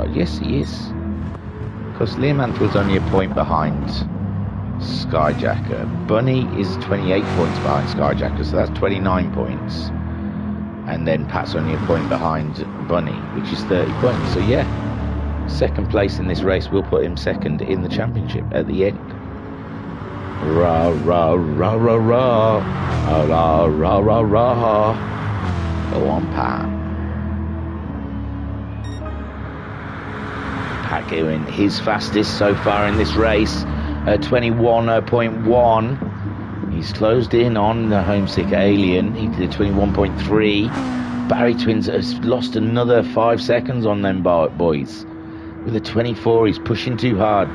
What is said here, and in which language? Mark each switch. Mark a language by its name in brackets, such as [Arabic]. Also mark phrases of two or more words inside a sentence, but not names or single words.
[English] Yes, he is, because Liam Anfield's only a point behind Skyjacker. Bunny is 28 points behind Skyjacker, so that's 29 points. And then Pat's only a point behind Bunny, which is 30 points. So yeah, second place in this race will put him second in the championship at the end. Rah, rah, rah, rah, rah. Rah, rah, rah, rah. Go on, Pat. Pat going his fastest so far in this race. 21.1. He's closed in on the Homesick Alien. He did 21.3. Barry Twins has lost another 5 seconds on them boys. With a 24, he's pushing too hard.